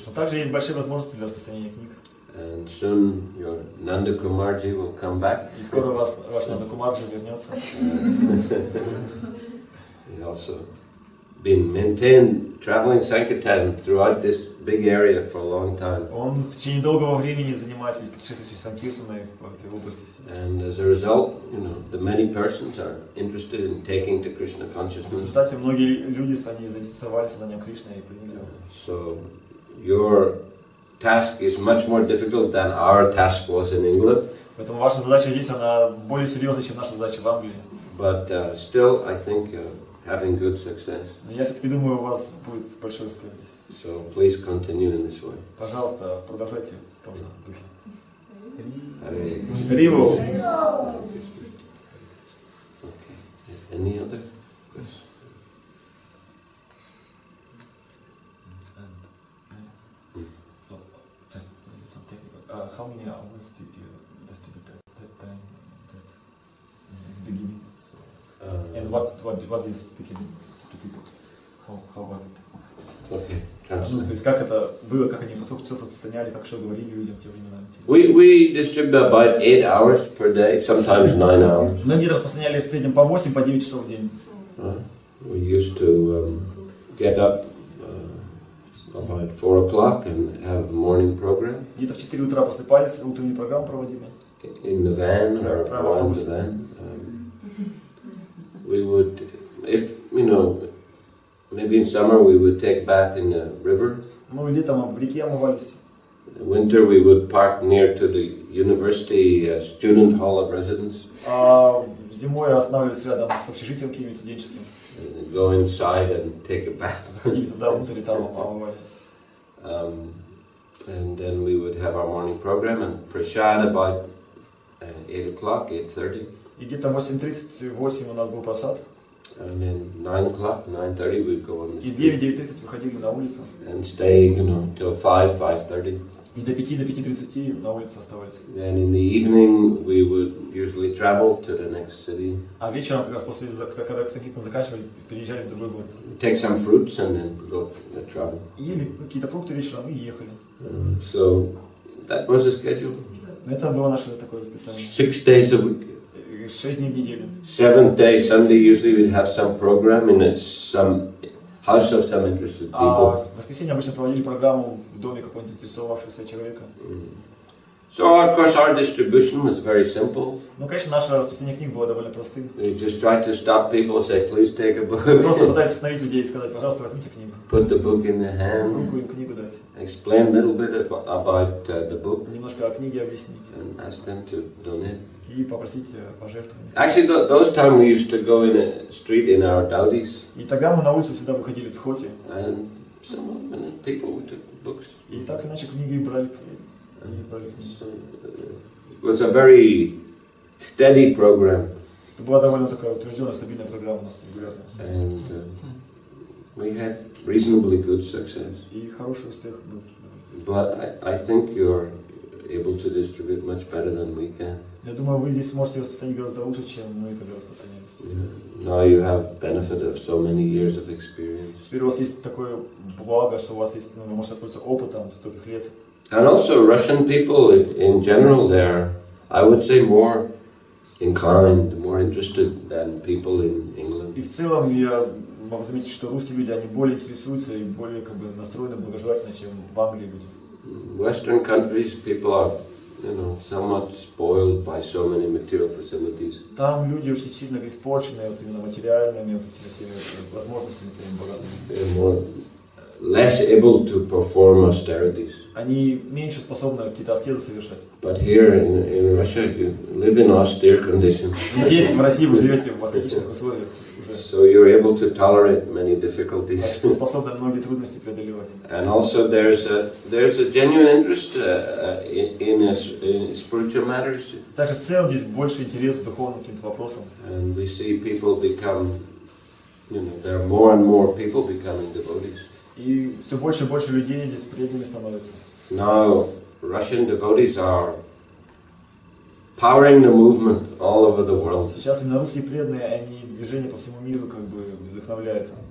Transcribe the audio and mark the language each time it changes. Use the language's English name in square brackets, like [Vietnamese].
[Russian] Но также есть большие возможности для распространения книг. [English] And soon your Nanda Kumarji will come back. [Russian] И скоро ваш Нанда Кумарджи вернется. [English] He's also been maintained traveling Sankirtan throughout this big area for a long time. [Russian] Он в течение долгого времени занимается путешествующей Санкиртаной в этой области. [English] And as a result, you know, the many persons are interested in taking to Krishna [Russian] В [English] consciousness. [Russian] результате многие люди они заинтересовались сознанием Кришны и приняли. [English] So your task is much more difficult than our task was in England. [Russian] Поэтому ваша задача здесь она более серьезная, чем наша задача в Англии. [English] But still, I think having good success. [Russian] Но я все-таки думаю, у вас будет большой успех здесь. [English] So please continue in this way. [Russian] Пожалуйста, продолжайте в том же духе. [English] Hare Риву. Any other questions? So, just some technical. How many hours did you distribute that time, that beginning? So, and what was you speaking to people? How was it? Okay. [Russian] Ну, то есть как это было, как они поскольку часов распространяли, как что говорили людям в те времена? [English] We distribute about 8 hours per day, sometimes 9 hours. [Russian] Многие распространяли в среднем по 8, по 9 часов в день. [English] We used to get up about 4 o'clock and have a morning program. [Russian] Где-то в 4 утра просыпались, утреннюю программу проводили. [English] In the van or around the van. We would, if, you know, maybe in summer we would take bath in the river. [Russian] Ну, летом в реке омывались. [English] In winter we would park near to the university student hall of residence. [Russian] Зимой останавливались рядом с общежитием каким-нибудь студенческим. [English] Go inside and take a bath. [Russian] Заходили туда внутрь и там омывались. [English] And then we would have our morning program and prashad about 8 o'clock, 8:30. [Russian] И где-то 8:30-8 у нас был просад. [English] And then 9 o'clock, 9:30 we'd go on the [Russian] И в [English] street [Russian] 9-9:30 выходили на улицу. [English] and stay, till 5, 5:30. [Russian] И до 5-5:30 на улице оставались. [English] Then in the evening we would usually travel to the next city. [Russian] А вечером, как раз после, когда Кстагитна заканчивали, переезжали в другой город. [English] Take some fruits and then go travel. [Russian] Ели какие-то фрукты вечером и ехали. [English] So that was the schedule. [Russian] Это было наше такое расписание. [English] 6 days a week. [Russian] 6 дней в неделю. [English] 7th day, Sunday, usually we'd have some program in some house of some interested [Russian] А [English] people. [Russian] в воскресенье обычно проводили программу в доме какого-нибудь заинтересовавшегося человека. [English] So of course our distribution was very simple. [Russian] Ну, конечно, наше распространение книг было довольно простым. [English] We just tried to stop people and say, please take a book. [Russian] Просто пытались остановить людей и сказать, пожалуйста, возьмите книгу. [English] Put the book in their hand. [Russian] Руку им книгу дать. [English] Explain a little bit about the book. [Russian] Немножко о книге объяснить. [English] And ask them to donate. [Russian] И попросить пожертвования. [English] Actually, those times we used to go in a street in our Dowdies. [Russian] И тогда мы на улицу всегда выходили в Тхоте. [English] And some people took books. [Russian] И так иначе книги брали. [English] So, it was a very steady program. [Russian] Это была довольно такая утвержденная, стабильная программа у нас регулярно. [English] And we had reasonably good success. [Russian] И хороший успех был. [English] But I think you're able to distribute much better than we can. [Russian] Я думаю, вы здесь сможете распространить гораздо лучше, чем мы это распространяем. [English] Now you have benefit of so many years of experience. [Russian] Теперь у вас есть такое благо, что у вас есть, вы можете воспользоваться опытом стольких лет. [English] And also Russian people in general, they're, I would say, more inclined, more interested than people in England. [Russian] И в целом я могу заметить, что русские люди, они более интересуются и более настроены благожелательно, чем в Англии люди. [English] Western countries, people are, somewhat spoiled by so many material facilities. [Russian] Там люди очень сильно испорчены именно материальными этими возможностями своими богатыми. [English] They're more less able to perform austerities. [Russian] Они меньше способны какие-то аскезы совершать. [English] But here in Russia, you live in austere conditions. [Russian] Здесь, в России, вы живете в аскетичных условиях уже. [English] So you're able to tolerate many difficulties. [Russian] Так что способны многие трудности преодолевать. [English] And also there's a genuine interest in spiritual matters. [Russian] Также в целом здесь больше интерес к духовным каким-то вопросам. [English] And we see people become, there are more and more people becoming devotees. [Russian] И все больше и больше людей здесь преданными становятся. [English] Now Russian devotees are powering the movement all over the world. [Russian] Сейчас именно русские преданные, они движение по всему миру вдохновляют.